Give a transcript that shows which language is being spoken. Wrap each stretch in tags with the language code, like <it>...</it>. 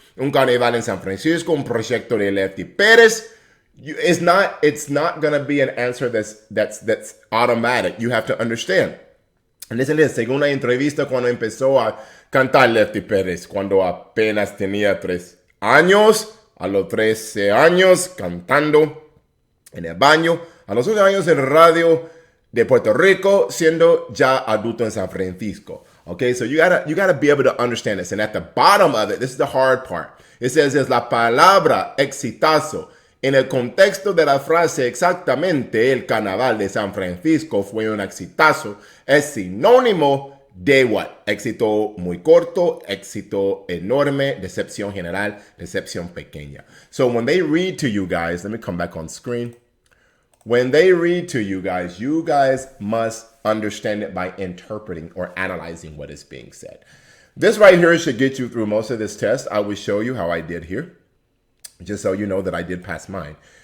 <es>Un carnaval en San Francisco. Un proyecto de Lefty Pérez.</es> <en>It's not going to be an answer that's automatic. You have to understand. And listen,</en> <es>según la entrevista cuando empezó a cantar Lefty Pérez, cuando apenas tenía 3 años, a los 13 años cantando en el baño, a los 11 años en radio de Puerto Rico, siendo ya adulto en San Francisco.</es> <en>Okay, so you gotta be able to understand this. And at the bottom of it, this is the hard part. It says,</en> <es>es la palabra exitazo. En el contexto de la frase exactamente, el carnaval de San Francisco fue un exitazo, es sinónimo de what? Éxito muy corto, éxito enorme, decepción general, decepción pequeña.</es> <en>So when they read to you guys, let me come back on screen. When they read to you guys must understand it by interpreting or analyzing what is being said. This right here should get you through most of this test. I will show you how I did here, just so you know that I did pass mine.</en>